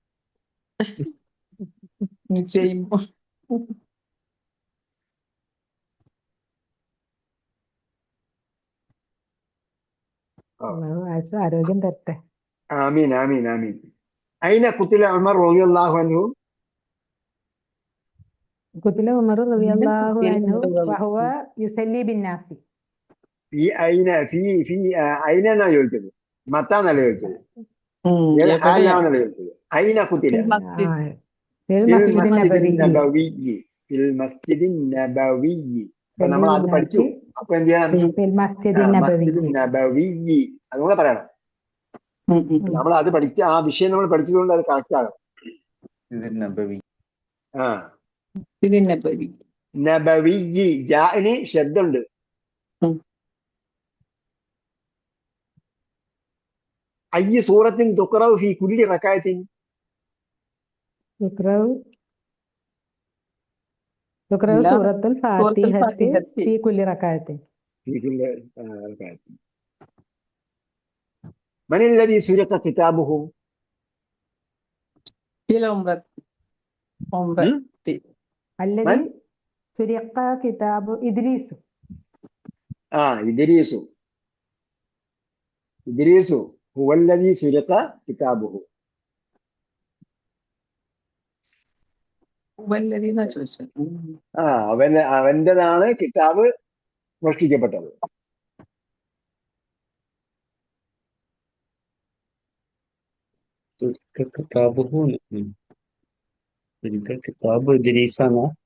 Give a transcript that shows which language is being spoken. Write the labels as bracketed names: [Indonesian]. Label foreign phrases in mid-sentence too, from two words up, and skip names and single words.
[Malayalam] ചെയ്യുമ്പോ ആരോഗ്യം തരട്ടെ. [Arabic] آمين آمين آمين. أين قتل عمر رضي الله عنه? قتل عمر رضي الله عنه وهو يصلي بالناس. [Malayalam] ഈ [Arabic] أين أين [Malayalam] എന്നാ ചോദിച്ചത്, മത്താന്നല്ല ചോദിച്ചത്, ഏത് ഹാലാന്നല്ല ചോദിച്ചത്. [Arabic] أين قتل? في ഫിൽ المسجد മസ്ജിദിൻ النبوي. النبوي. في المسجد النبوي. [Malayalam] അപ്പൊ നമ്മൾ അത് പഠിച്ചു. അപ്പൊ എന്ത് ചെയ്യണം? [Arabic] في المسجد മസ്ജിദിൻ النبوي. [Malayalam] നബവിയ്യി അതുകൂടെ പറയണം. നമ്മൾ അത് പഠിച്ച ആ വിഷയം നമ്മൾ പഠിച്ചതുകൊണ്ട് അത് കറക്റ്റ് ആകും. നബവി. ഇതിന്റെ പേര് നബവിയ്യി. ജാഇന് ശബ്ദമുണ്ട്. [Arabic] أي سورة تقرأ في كل ركعة? تقرأ سورة الفاتحة في كل ركعة. في كل ركعة. من الذي سرق كتابه؟ في العمرة. الذي سرق كتاب إدريس. إدريس هو الذي سرق كتابه. [Malayalam] ഹുവല്ലദീ എന്നാ ചോദിച്ചത്. അവന്റേതാണ് കിതാബ് മോഷ്ടിക്കപ്പെട്ടത്. കിതാബുഹു ശരിക്കും കിതാബ് ഇദ്രീസാണ്.